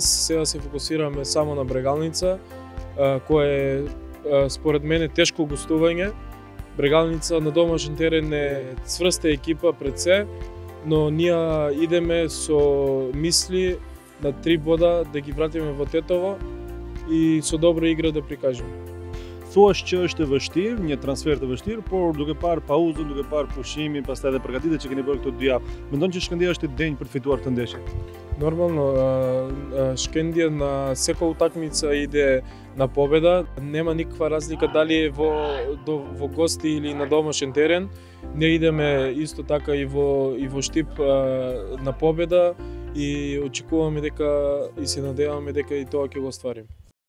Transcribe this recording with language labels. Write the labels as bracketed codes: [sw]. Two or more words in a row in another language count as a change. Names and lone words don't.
[mk] Сега се фокусираме само на Брегалница, која е според мене тешко гостување. Брегалница на домашен терен е цврста екипа пред се, но ние идеме со мисли на 3 бода да ги вратиме во Тетово и со добра игра да прикажеме. [sq] Thuash që është e vështirë, një transfer të vështirë, por duke parë pauzën, duke parë pushimin, pastaj edhe përgatitjet që keni bërë këto 2 javë, mendon që Shkëndija është i denjë për të fituar këtë ndeshje? [mk] Нормално, Шкендија на сека утакмица иде на победа. Нема никаква разлика дали е во гости или на домашен терен. Ние идеме исто така и во Штип на победа и очекуваме дека и се надеваме дека и тоа ќе го остварим.